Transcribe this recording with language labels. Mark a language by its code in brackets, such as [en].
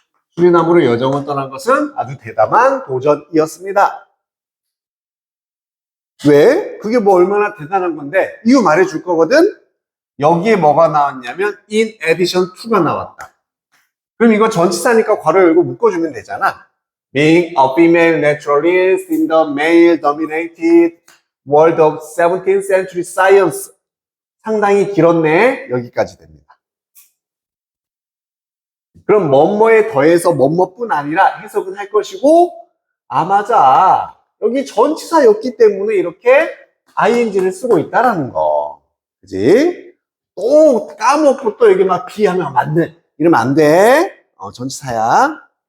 [ko] 수리남으로 여정을 떠난 것은 아주 대담한 도전이었습니다. 왜? 그게 뭐 얼마나 대단한 건데 이유 말해줄 거거든. 여기에 뭐가 나왔냐면 in addition to가 나왔다. 그럼 이거 전치사니까 괄호 열고 묶어주면 되잖아. [en] Being a female naturalist in the male-dominated world of 17th century science. [ko] 상당히 길었네. 여기까지 됩니다. 그럼 뭐뭐에 더해서 뭐뭐뿐 아니라 해석은 할 것이고, 아 맞아. 여기 전치사였기 때문에 이렇게 ing를 쓰고 있다라는 거. 그지? 또 까먹고 또 여기 막 비하면 안 돼. 이러면 안 돼. 전치사야.